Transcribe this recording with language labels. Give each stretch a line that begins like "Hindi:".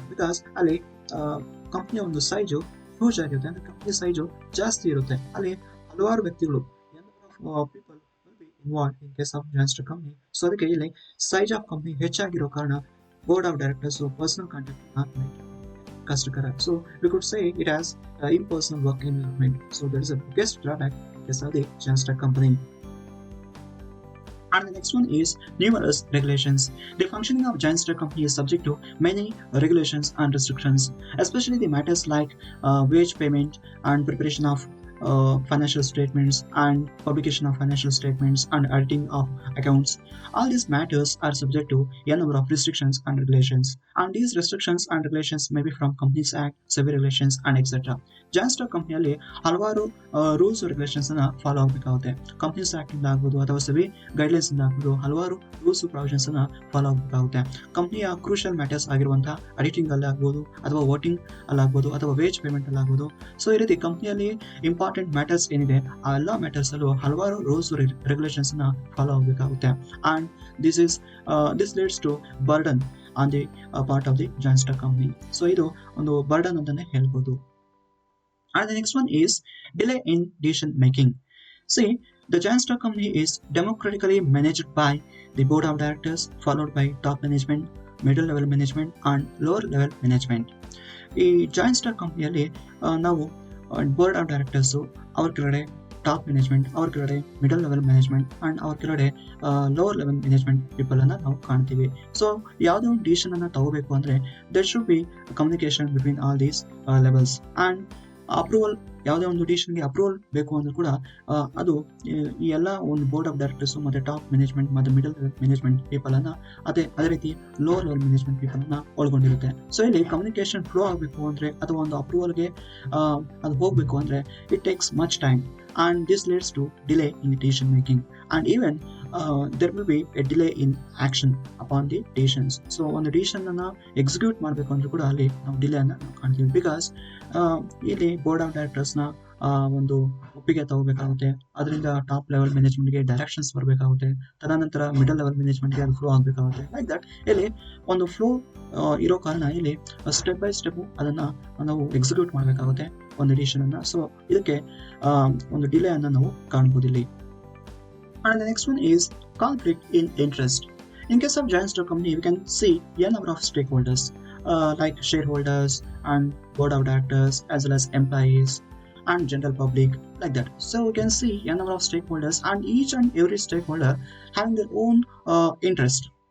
Kannada: Because ಅಲ್ಲಿ ಕಂಪ್ನಿಯ ಒಂದು size huge ಆಗಿರುತ್ತೆ, ಅಂದ್ರೆ ಕಂಪ್ನಿ ಸೈಜು ಜಾಸ್ತಿ ಇರುತ್ತೆ. ಅಲ್ಲಿ ಹಲವಾರು ವ್ಯಕ್ತಿಗಳು
English: People will be involve in case of joint stock company.
Kannada: So ಅದಕ್ಕೆ ಇಲ್ಲಿ ಸೈಜ್ ಆಫ್ ಕಂಪನಿ ಹೆಚ್ಚಾಗಿರೋ ಕಾರಣ board of directors personal contact ಕಷ್ಟಕರ.
English: So we could say it has impersonal work environment. So that is the biggest drawback in case of the joint stock company. And the next one is numerous regulations. The functioning of joint stock company is subject to many regulations and restrictions, especially the matters like wage payment and preparation of financial statements and publication of financial statements and auditing of accounts. All these matters are subject to a number of restrictions and regulations, and these restrictions and regulations may be from Companies Act, SEBI regulations and etc.
Kannada: Joint stock ಕಂಪನಿಯಲ್ಲಿ ಹಲವಾರು rules regulations ಅನ್ನ follow ಆಗಬೇಕಾಗುತ್ತೆ. Companies act ಇಂದ ಆಗ್ಬೋದು ಅಥವಾ SEBI guidelines ಇಂದ ಆಗ್ಬೋದು ಹಲವಾರು rules provisions ಅನ್ನ ಫಾಲೋ ಆಗಬೇಕಾಗುತ್ತೆ. ಕಂಪನಿಯ ಕ್ರೂಷಿಯಲ್ ಮ್ಯಾಟರ್ಸ್ ಆಗಿರುವಂತಹ ಅಡಿಟಿಂಗ್ ಅಲ್ಲಿ ಆಗ್ಬೋದು ಅಥವಾ ವೋಟಿಂಗ್ ಅಲ್ಲಿ ಆಗ್ಬೋದು ಅಥವಾ ವೇಜ್ ಪೇಮೆಂಟ್ ಅಲ್ಲಿ ಆಗ್ಬೋದು. ಸೊ ಈ ರೀತಿ ಕಂಪನಿಯಲ್ಲಿ ಇಂಪಾರ್ಟೆಂಟ್ ಮ್ಯಾಟರ್ಸ್ ಏನಿದೆ ಆ ಎಲ್ಲ ಮ್ಯಾಟರ್ಸ್ ಅಲ್ಲೂ ಹಲವಾರು ರೂಲ್ಸ್ ರೆಗ್ಯುಲೇಷನ್ಸ್ ನ follow ಆಗಬೇಕಾಗುತ್ತೆ.
English: And this leads to burden on the part of the joint stock company.
Kannada: So ಇದು ಒಂದು ಬರ್ಡನ್ ಅಂತಾನೆ ಹೇಳ್ಬೋದು.
English: And the next one is delay in decision making. See, the joint stock company is democratically managed by the board of directors, followed by top management, middle level management and lower level management.
Kannada: ಈ joint stock ಕಂಪನಿಯಲ್ಲಿ ನಾವು board of directors, ಅವ್ರ ಕೆಳಗಡೆ top management, ಅವ್ರ ಕೆಳಗಡೆ middle level management and ಅವ್ರ ಕೆಳಗಡೆ lower level management people ಅನ್ನ ನಾವು ಕಾಣ್ತೀವಿ. ಸೊ ಯಾವುದೇ ಒಂದು ಡಿಸಿಷನ್ ಅನ್ನ ತಗೋಬೇಕು ಅಂದ್ರೆ
English: There should be communication between all these levels.
Kannada: And approval, ಯಾವುದೇ ಒಂದು ಡಿಸಿಷನ್ಗೆ ಅಪ್ರೂವಲ್ ಬೇಕು ಅಂದ್ರೂ ಕೂಡ ಅದು ಈ ಎಲ್ಲ ಒಂದು ಬೋರ್ಡ್ ಆಫ್ ಡೈರೆಕ್ಟರ್ಸ್ ಮತ್ತೆ ಟಾಪ್ ಮ್ಯಾನೇಜ್ಮೆಂಟ್ ಮತ್ತೆ ಮಿಡಲ್ ಮ್ಯಾನೇಜ್ಮೆಂಟ್ ಪೀಪಲ್ ಅನ್ನ ಅದೇ ರೀತಿ ಲೋವರ್ ಲೆವೆಲ್ ಮ್ಯಾನೇಜ್ಮೆಂಟ್ ಪೀಪಲ್ ಅನ್ನ ಒಳಗೊಂಡಿರುತ್ತೆ. ಸೊ ಇಲ್ಲಿ ಕಮ್ಯುನಿಕೇಶನ್ ಫ್ಲೋ ಆಗಬೇಕು ಅಂದ್ರೆ ಅಥವಾ ಒಂದು ಅಪ್ರೂವಲ್ಗೆ ಅದು ಹೋಗಬೇಕು ಅಂದ್ರೆ
English: It takes much time and this leads to delay in the decision making, and even there will be a delay in action upon the decisions.
Kannada: So ಒಂದು ಡಿಸಿಷನ್ ಅನ್ನ ಎಕ್ಸಿಕ್ಯೂಟ್ ಮಾಡಬೇಕು ಅಂದ್ರೆ ಕೂಡ ಅಲ್ಲಿ ನಾವು ಡಿಲೇ ಅನ್ನ ಕಾಣ್ತೀವಿ. ಬಿಕಾಸ್ ಇಲ್ಲಿ ಬೋರ್ಡ್ ಆಫ್ ಡೈರೆಕ್ಟರ್ಸ್ ನ ಒಂದು ಒಪ್ಪಿಗೆ ತಗೋಬೇಕಾಗುತ್ತೆ, ಅದರಿಂದ ಟಾಪ್ ಲೆವೆಲ್ ಮ್ಯಾನೇಜ್ಮೆಂಟ್ಗೆ ಡೈರೆಕ್ಷನ್ಸ್ ಬರಬೇಕಾಗುತ್ತೆ, ತದನಂತರ ಮಿಡಲ್ ಲೆವೆಲ್ ಮ್ಯಾನೇಜ್ಮೆಂಟ್ಗೆ ಅದು ಫ್ಲೋ ಆಗಬೇಕಾಗುತ್ತೆ. ಲೈಕ್ ದಟ್ ಇಲ್ಲಿ ಒಂದು ಫ್ಲೋ ಇರೋ ಕಾರಣ ಇಲ್ಲಿ ಸ್ಟೆಪ್ ಬೈ ಸ್ಟೆಪ್ ಅದನ್ನ ನಾವು ಎಕ್ಸಿಕ್ಯೂಟ್ ಮಾಡಬೇಕಾಗುತ್ತೆ ಒಂದು ಡಿಸಿಷನ್ ಅನ್ನ. ಸೊ ಇದಕ್ಕೆ ಒಂದು ಡಿಲೇ ಅನ್ನ ನಾವು ಕಾಣಬಹುದು ಇಲ್ಲಿ.
English: And the next one is conflict in interest. In case of giant stock company, we can see a number of stakeholders like shareholders and board of directors as well as employees and general public, like that. So we can see a number of stakeholders, and each and every stakeholder having their own interest.